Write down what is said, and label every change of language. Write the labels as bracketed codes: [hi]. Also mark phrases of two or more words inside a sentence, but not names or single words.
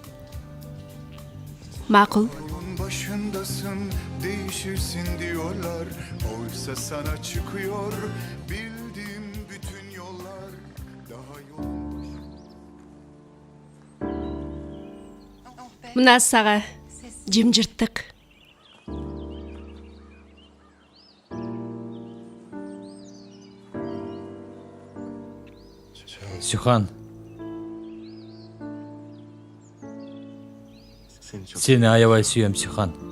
[ky] Макул. [tr] Yolun başındasın, değişirsin diyorlar. Oysa sana çıkıyor, bildiğim bütün yollar. Daha yolun [ky] Мына сага жымжырттык. Сүйхан, сени аябай сүйөм, Сүйхан.